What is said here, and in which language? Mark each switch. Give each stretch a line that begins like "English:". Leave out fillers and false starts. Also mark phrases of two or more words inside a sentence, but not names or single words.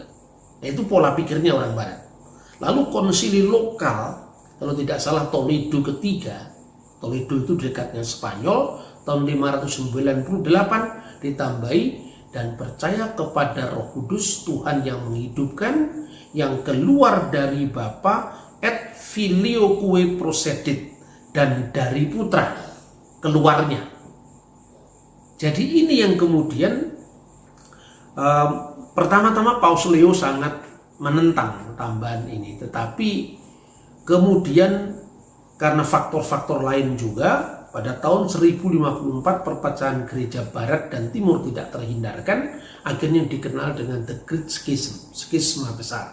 Indonesian: Nah, itu pola pikirnya orang Barat. Lalu konsili lokal, kalau tidak salah Toledo ketiga, Toledo itu dekatnya Spanyol, tahun 598 ditambahi, dan percaya kepada Roh Kudus, Tuhan yang menghidupkan, yang keluar dari Bapa,
Latin: et filioque procedit,
Indonesian: dan dari Putra keluarnya. Jadi ini yang kemudian pertama-tama Paus Leo sangat menentang tambahan ini, tetapi kemudian karena faktor-faktor lain juga, pada tahun 1054 perpecahan gereja barat dan timur tidak terhindarkan, akhirnya dikenal dengan
English: The Great Schism,
Indonesian: skisma besar.